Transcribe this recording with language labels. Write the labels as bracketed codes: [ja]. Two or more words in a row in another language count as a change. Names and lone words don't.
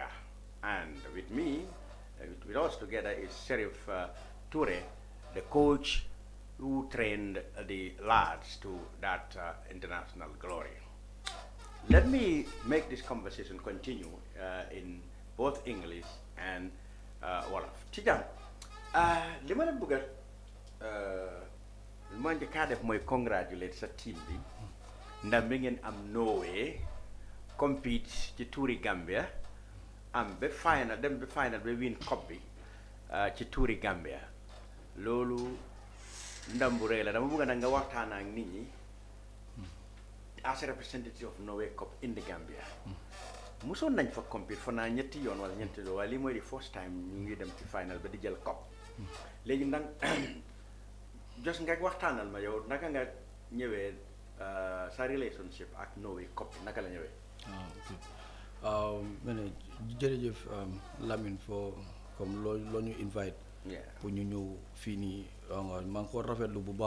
[en] And with me, with us together is Sheriff Toure, the coach who trained the lads to that international glory. Let me make this conversation continue in both English and Wolof. [wo] Tijan, li ma la bëgg ma njëkk a def mooy congratulate sa team bi ndax mi ngeen am Norway compete ci Touri Gambia am ba final dem ba final ba win cup bi ci Touri Gambia loolu ndam bu rëy la dama bëgg nag nga waxtaan ak nit ñi [en] as a representative of Norway Cup in the Gambia [wo] musoon nañ fa compete fa naa ñetti yoon wala ñetti yoon waaye lii mooy di [en] first time [wo] ñu ngi dem ci final ba di jël cup léegi nag jos nga waxtaanal ma yow naka nga ñëwee sa relationship ak Norway Cup naka la ñëwee. ma ne jërëjëf Lamin for comme loo ñu invite pour ñu ñëw fii nii maa ngi ko rafetlu bu baax